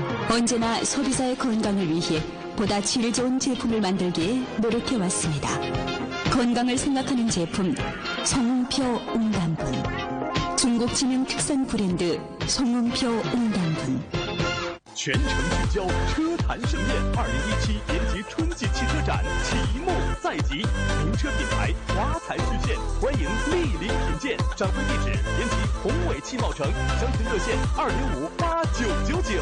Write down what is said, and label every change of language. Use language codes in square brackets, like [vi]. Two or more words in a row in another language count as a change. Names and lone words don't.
[ko] 언제나 소비자의 건강을 위해 보다 질 좋은 제품을 만들기에 노력해왔습니다. 건강을 생각하는 제품 송웅표 웅단분. 중국 知名 특산 브랜드 송웅표 웅단분. [zh] 全城聚焦车坛盛宴，2017延吉春季汽车展启幕在即，名车品牌华彩实现，欢迎莅临品鉴。展会地址：延吉宏伟汽贸城，详情热线2058999。